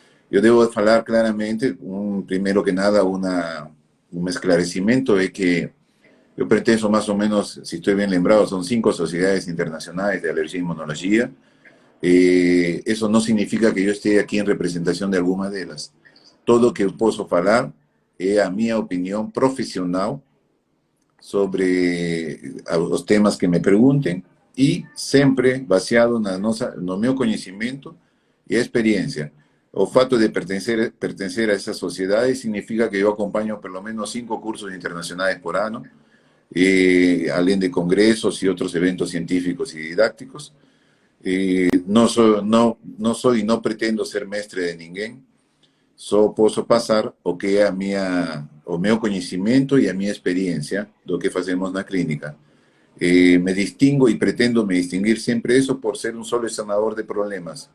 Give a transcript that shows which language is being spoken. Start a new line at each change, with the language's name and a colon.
Portuguese: Eu devo falar claramente, primeiro que nada, um esclarecimento é que eu pertenço mais ou menos, se estou bem lembrado, são 5 sociedades internacionais de alergia e imunologia.
Spanish: Eso no significa que yo esté aquí en representación de alguna de ellas. Todo lo que
Portuguese: eu posso falar é a minha opinião profissional sobre os temas que me perguntem e sempre baseado no meu conhecimento e experiência. O fato de
Spanish: pertenecer a esas sociedades significa que yo acompaño por lo menos 5 cursos internacionales por año,
Portuguese: além de
Spanish: congresos y otros eventos científicos y didácticos. No soy y
Portuguese: no pretendo ser mestre de ninguém, só posso passar o que é o meu conhecimento e a minha experiência do que fazemos na clínica. Me distingo e pretendo me distinguir sempre isso por ser um solucionador de problemas.